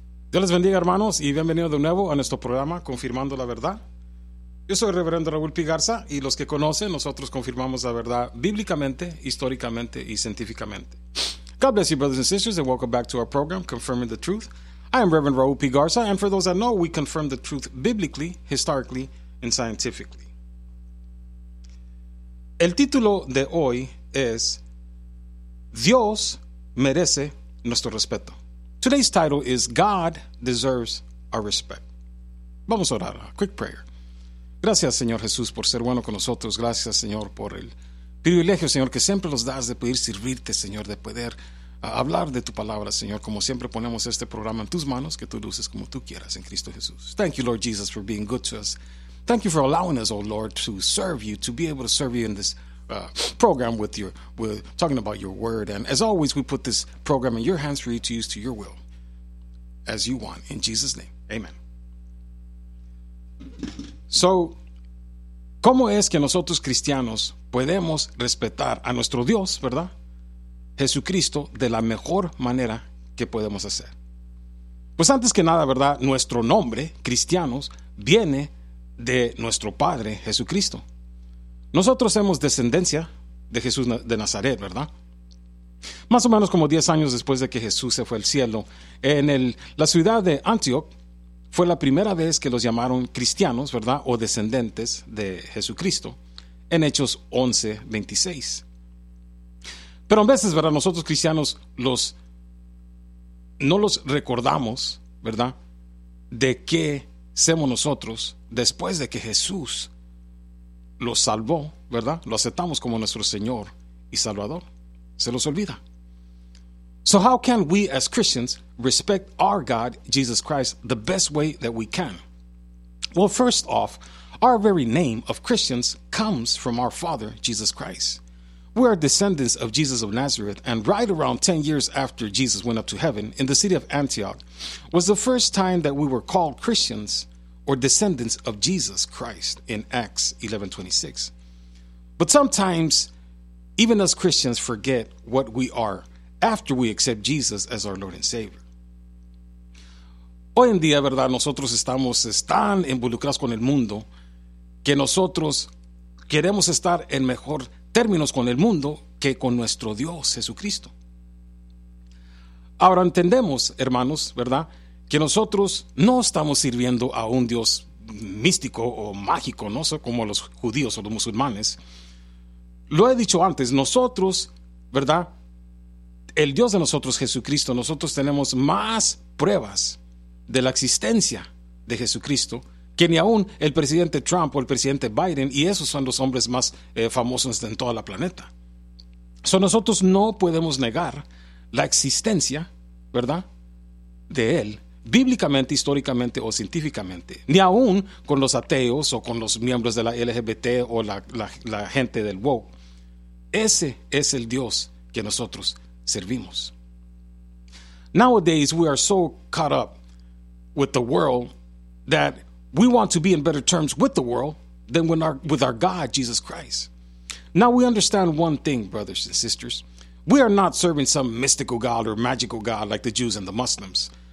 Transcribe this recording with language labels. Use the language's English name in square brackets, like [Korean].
[Spanish] Dios les bendiga, hermanos, y bienvenidos de nuevo a nuestro programa Confirmando la Verdad. Yo soy el reverendo Raúl P. Garza, y los que conocen, nosotros confirmamos la verdad bíblicamente, históricamente y científicamente. [English] God bless you, brothers and sisters, and welcome back to our program, Confirming the Truth. I am Reverend Raúl P. Garza, and for those that know, we confirm the truth biblically, historically, and scientifically. [Spanish] El título de hoy es Dios merece nuestro respeto. [English] Today's title is God Deserves Our Respect. [Spanish] Vamos a orar, [English] a quick prayer. [Spanish] Gracias, Señor Jesús, por ser bueno con nosotros. Gracias, Señor, por el privilegio, Señor, que siempre nos das de poder servirte, Señor, de poder hablar de tu palabra, Señor. Como siempre ponemos este programa en tus manos, que tú luces como tú quieras en Cristo Jesús. [English] Thank you, Lord Jesus, for being good to us. Thank you for allowing us, oh Lord, to serve you, to be able to serve you in this program with talking about your word. And as always, we put this program in your hands for you to use to your will, as you want, in Jesus' name. Amen. [Spanish] So, ¿cómo es que nosotros cristianos podemos respetar a nuestro Dios, verdad? Jesucristo, de la mejor manera que podemos hacer. Pues antes que nada, verdad, nuestro nombre, cristianos, viene de nuestro Padre Jesucristo. Nosotros somos descendencia de Jesús de Nazaret, ¿verdad? Más o menos como 10 años después de que Jesús se fue al cielo, en la ciudad de Antioch, fue la primera vez que los llamaron cristianos, ¿verdad? O descendientes de Jesucristo, en Hechos 11:26. Pero a veces, ¿verdad? Nosotros cristianos no los recordamos, ¿verdad? De qué somos nosotros después de que Jesús los salvó, ¿verdad? Lo aceptamos como nuestro Señor y Salvador. Se los olvida. [English] So how can we as Christians respect our God, Jesus Christ, the best way that we can? Well, first off, our very name of Christians comes from our Father, Jesus Christ. We are descendants of Jesus of Nazareth, and right around 10 years after Jesus went up to heaven in the city of Antioch was the first time that we were called Christians or descendants of Jesus Christ in Acts 11:26. But sometimes, even us Christians forget what we are after we accept Jesus as our Lord and Savior. [Spanish] Hoy en día, ¿verdad? Nosotros estamos tan involucrados con el mundo que nosotros queremos estar en mejor términos con el mundo que con nuestro Dios Jesucristo. Ahora entendemos, hermanos, ¿verdad? Que nosotros no estamos sirviendo a un Dios místico o mágico, ¿no? Como los judíos o los musulmanes. Lo he dicho antes, nosotros, ¿verdad? El Dios de nosotros, Jesucristo, nosotros tenemos más pruebas de la existencia de Jesucristo que ni aún el presidente Trump o el presidente Biden, y esos son los hombres más famosos en toda la planeta. So nosotros no podemos negar la existencia, ¿verdad?, de Él, bíblicamente, históricamente o científicamente, ni aún con los ateos o con los miembros de la LGBT o la gente del woke. Ese es el Dios que nosotros servimos. [English] Nowadays, we are so caught up with the world that we want to be in better terms with the world than with our God, Jesus Christ. Now, we understand one thing, brothers and sisters. We are not serving some mystical God or magical God like the Jews and the Muslims.